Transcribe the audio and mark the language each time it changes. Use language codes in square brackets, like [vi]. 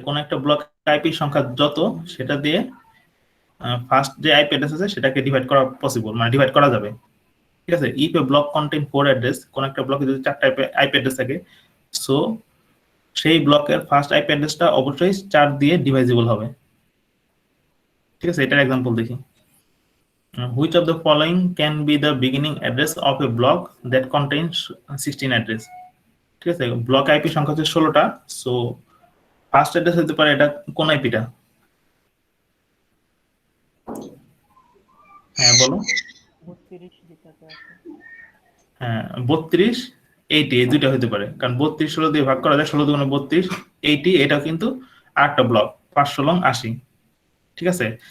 [bn] কোন একটা block IP সংখ্যা যত, সেটা দিয়ে ফার্স্ট যে আইপি অ্যাড্রেস আছে সেটাকে ডিভাইড করা পসিবল, মানে ডিভাইড করা যাবে, ঠিক আছে। [en] if a block contain 4 address, [bn] কোন একটা ব্লকে যদি 4টা আইপি অ্যাড্রেস থাকে, সো সেই ব্লকের ফার্স্ট আইপি অ্যাড্রেসটা অবশ্যই 4 দিয়ে ডিভাইজিবল হবে, ঠিক আছে। এটার এক্সাম্পল দেখি। [en] Which of the following can be the beginning address of a block that contains 16 address, [bn] ঠিক আছে। ব্লক আইপি সংখ্যা হচ্ছে 16টা, সো ফার্স্ট অ্যাড্রেস হতে পারে এটা কোন আইপিটা, হ্যাঁ বলো। 32, 80 এই দুইটা হতে পারে, কারণ 32 16 দিয়ে ভাগ করা যায়, 16 দুগুণে 32, 80 এটা কিন্তু 8টা ব্লক, 5 16 80, ঠিক আছে।